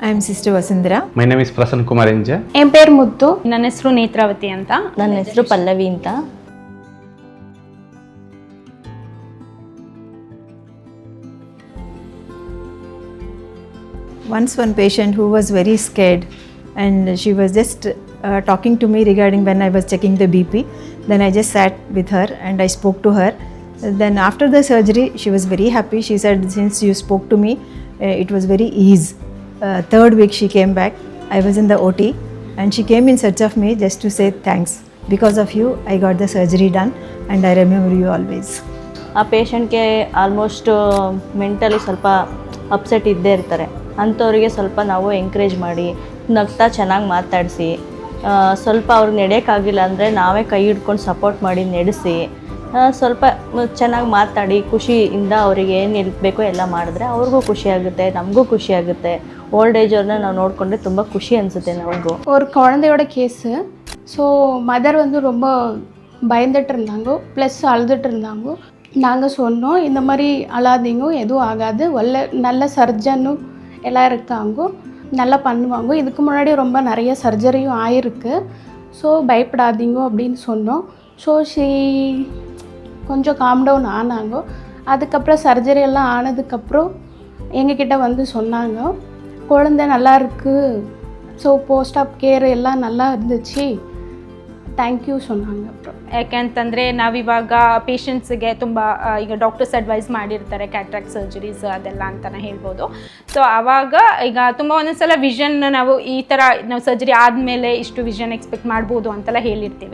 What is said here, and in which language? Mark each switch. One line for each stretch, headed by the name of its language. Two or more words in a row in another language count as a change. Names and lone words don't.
English: I am Sister Vasundhara. My name is Prasanna Kumar MJ.
Tamil: என் பேரு முத்து.
Kannada: ನನ್ನ ಹೆಸರು ನೇತ್ರಾವತಿ ಅಂತ. ನನ್ನ ಹೆಸರು ಪಲ್ಲವಿ ಅಂತ.
English: Once one patient who was very scared and she was just talking to me regarding when I was checking the BP. Then I just sat with her and I spoke to her. Then after the surgery she was very happy. She said, since you spoke to me, it was very ease. Third week she came back. I was in the OT and she came in search of me just to say thanks. Because of you I got the surgery done and I remember you always.
Kannada: ಆ ಪೇಷಂಟ್ಗೆ
English: almost mentally
Kannada: ಸ್ವಲ್ಪ ಅಪ್ಸೆಟ್ ಇದ್ದೇ ಇರ್ತಾರೆ. ಅಂಥವ್ರಿಗೆ ಸ್ವಲ್ಪ ನಾವು ಎಂಕರೇಜ್ ಮಾಡಿ ನಗ್ತಾ ಚೆನ್ನಾಗಿ ಮಾತಾಡಿಸಿ, ಸ್ವಲ್ಪ ಅವ್ರಿಗೆ ನಡೆಯೋಕ್ಕಾಗಿಲ್ಲ ಅಂದರೆ ನಾವೇ ಕೈ ಹಿಡ್ಕೊಂಡು ಸಪೋರ್ಟ್ ಮಾಡಿ ನಡೆಸಿ, ಸ್ವಲ್ಪ ಚೆನ್ನಾಗಿ ಮಾತಾಡಿ ಖುಷಿಯಿಂದ ಅವರಿಗೆ ಏನು ನಿಲ್ಬೇಕೋ ಎಲ್ಲ ಮಾಡಿದ್ರೆ ಅವ್ರಿಗೂ ಖುಷಿ ಆಗುತ್ತೆ, ನಮಗೂ ಖುಷಿ ಆಗುತ್ತೆ.
English: old age
Kannada: ಅವ್ರನ್ನ ನಾವು ನೋಡಿಕೊಂಡ್ರೆ ತುಂಬ ಖುಷಿ அனிಸುತ್ತೆ நமக்கு.
Tamil: ஒரு குழந்தையோட கேஸு. ஸோ மதர் வந்து ரொம்ப பயந்துட்டு இருந்தாங்க, ப்ளஸ் அழுதுட்டு இருந்தாங்க. நாங்கள் சொன்னோம், இந்த மாதிரி அழாதீங்க, எதுவும் ஆகாது, நல்ல சர்ஜனும் எல்லாம் இருக்காங்க, நல்லா பண்ணுவாங்க. இதுக்கு முன்னாடி ரொம்ப நிறைய சர்ஜரியும் ஆயிருக்கு, ஸோ பயப்படாதீங்க அப்படின்னு சொன்னோம். ஸோ கொஞ்சம்
English: calm down
Tamil: ஆனாங்க. அதுக்கப்புறம் சர்ஜரி எல்லாம் ஆனதுக்கப்புறம் எங்ககிட்ட வந்து சொன்னாங்க, குழந்தை நல்லா இருக்குது, ஸோ
English: post op care
Tamil: எல்லாம் நல்லா இருந்துச்சு,
English: thank you
Tamil: சொன்னாங்க. ಅப்புறம்
Kannada: ಯಾಕೆಂತಂದರೆ ನಾವಿವಾಗ ಪೇಷಂಟ್ಸಿಗೆ ತುಂಬ ಈಗ
English: doctors advise
Kannada: ಮಾಡಿರ್ತಾರೆ
English: cataract surgeries
Kannada: ಅದೆಲ್ಲ ಅಂತಲೇ ಹೇಳ್ಬೋದು. ಸೊ ಆವಾಗ ಈಗ ತುಂಬ ಒಂದೊಂದ್ಸಲ ವಿಷನ್ ನಾವು ಈ ಥರ ನಾವು ಸರ್ಜರಿ ಆದಮೇಲೆ ಇಷ್ಟು
English: vision expect
Kannada: ಮಾಡ್ಬೋದು ಅಂತೆಲ್ಲ ಹೇಳಿರ್ತೀವಿ.